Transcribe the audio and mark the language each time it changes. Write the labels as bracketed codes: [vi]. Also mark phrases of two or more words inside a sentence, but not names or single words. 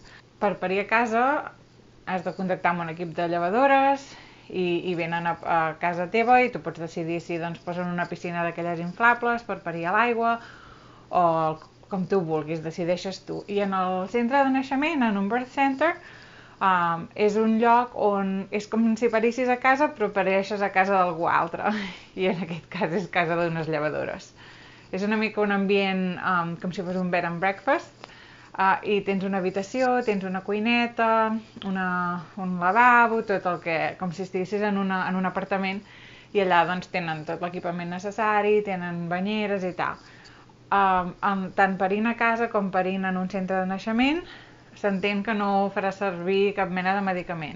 [ca] Per parir a casa has de contactar amb un equip de llevadores i venen a casa teva i tu pots decidir si posen una piscina d'aquelles inflables per parir a l'aigua o com tu vulguis, decideixes tu. I en el centre de naixement, en un [en] birth center, [ca] és un lloc on és com si parissis a casa però pareixes a casa d'algú altre i en aquest cas és casa d'unes llevadores. És una mica un ambient com si fos un [en] bed and breakfast [ca] i tens una habitació, tens una cuineta, un lavabo, tot el que, com si estiguessis en un apartament i allà tenen tot l'equipament necessari, tenen banyeres i tal. Tant parint a casa com parint en un centre de naixement s'entén que no farà servir cap mena de medicament.